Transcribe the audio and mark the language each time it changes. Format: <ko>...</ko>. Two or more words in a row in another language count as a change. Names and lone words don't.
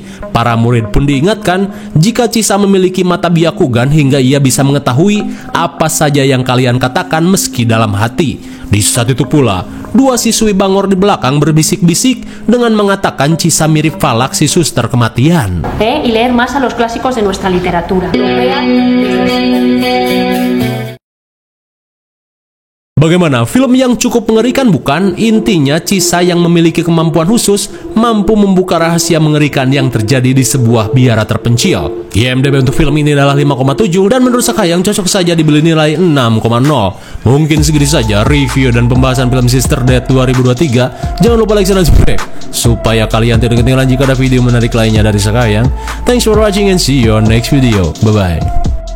<id>Para murid pun diingatkan jika Chisa memiliki mata Byakugan hingga ia bisa mengetahui apa saja yang kalian katakan meski dalam hati. Di saat itu pula, dua siswi bangor di belakang berbisik-bisik dengan mengatakan Chisa mirip Falak si suster kematian.</id> <es>Y leer más a los clásicos de nuestra literatura.</es> <id>Bagaimana? Film yang cukup mengerikan bukan? Intinya Chisa yang memiliki kemampuan khusus mampu membuka rahasia mengerikan yang terjadi di sebuah biara terpencil. IMDb untuk film ini adalah 5,7 dan menurut Sakayang cocok saja dibeli nilai 6,0. Mungkin segitu saja review dan pembahasan film Sister Death 2023. Jangan lupa like dan subscribe supaya kalian tidak ketinggalan jika ada video menarik lainnya dari Sakayang.</id> <en>Thanks for watching and see you on next video. Bye bye.</en>